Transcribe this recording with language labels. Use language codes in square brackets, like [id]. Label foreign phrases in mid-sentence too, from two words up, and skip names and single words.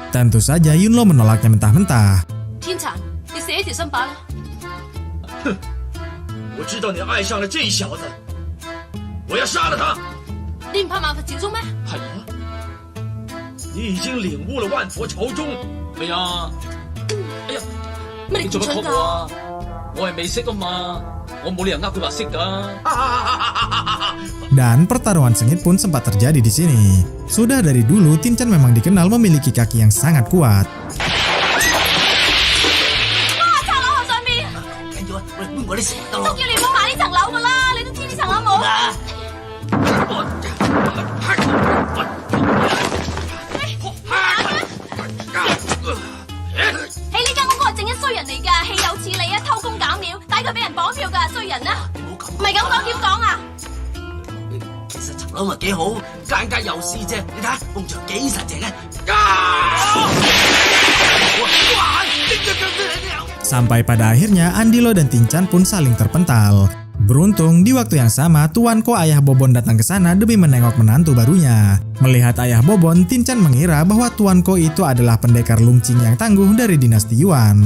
[id] Tentu saja Yunlo menolaknya mentah-mentah. [yue] 天殘，你死一條心吧啦！哼，我知道你愛上了這小子，我要殺了他。你唔怕萬佛朝宗咩？係啊，你已經領悟了萬佛朝宗。咩啊？哎呀，乜你做乜咁蠢曲㗎？啊？我係未識啊嘛，我冇理由呃佢話識㗎。 [id] Dan pertarungan sengit pun sempat terjadi di sini. Sudah dari dulu Tin Chan memang dikenal memiliki kaki yang sangat kuat. [yue] 哇！拆樓喺上面，緊要啊，我哋搬過啲石得都咯。叫你唔好買呢層樓㗎啦！你都知呢層樓冇。喺呢間屋我係正一衰人嚟㗎，豈有此理啊！偷工減料，抵佢俾人綁票㗎，衰人啊！唔係咁講點講啊？其實層樓咪幾好，間間有私啫。你睇下，埲牆幾實淨啊！ [id] Sampai pada akhirnya Andilo dan Tin Chan pun saling terpental. Beruntung di waktu yang sama Tuan Ko ayah Bobon datang ke sana demi menengok menantu barunya. Melihat ayah Bobon, Tinchan mengira bahwa Tuan Ko itu adalah pendekar Lungqing yang tangguh dari dinasti Yuan.